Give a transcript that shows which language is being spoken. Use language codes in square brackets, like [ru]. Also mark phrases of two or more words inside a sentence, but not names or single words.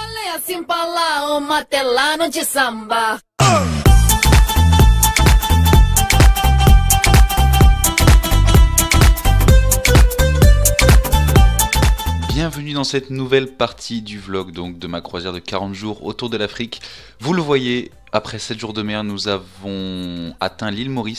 [fr] assim pra lá, uma até lá no de samba. Bienvenue dans cette nouvelle partie du vlog donc de ma croisière de 40 jours autour de l'Afrique. Vous le voyez, après 7 jours de mer, nous avons atteint l'île Maurice.